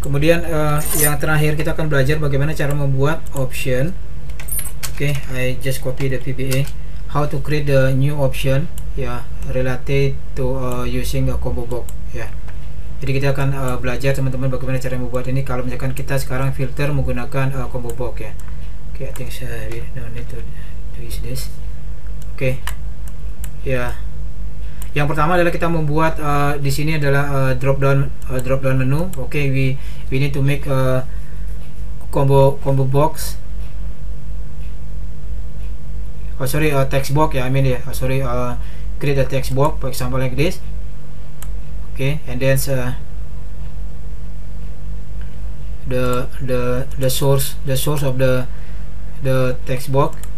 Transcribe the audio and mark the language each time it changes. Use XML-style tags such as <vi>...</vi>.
<id>Kemudian yang terakhir kita akan belajar bagaimana cara membuat option.</id> <en>I just copy the VBA. How to create the new option ya, related to using a combo box ya.</en> <id>Jadi kita akan belajar teman-teman bagaimana cara membuat ini kalau misalkan kita sekarang filter menggunakan combo box ya.</id> <en>I think we don't need to use this. Ya.</en> <id>Yang pertama adalah kita membuat di sini adalah drop down menu.</id> <en>We need to make a combo box. Text box ya, create a text box, for example like this. And then the source of the text box.</en>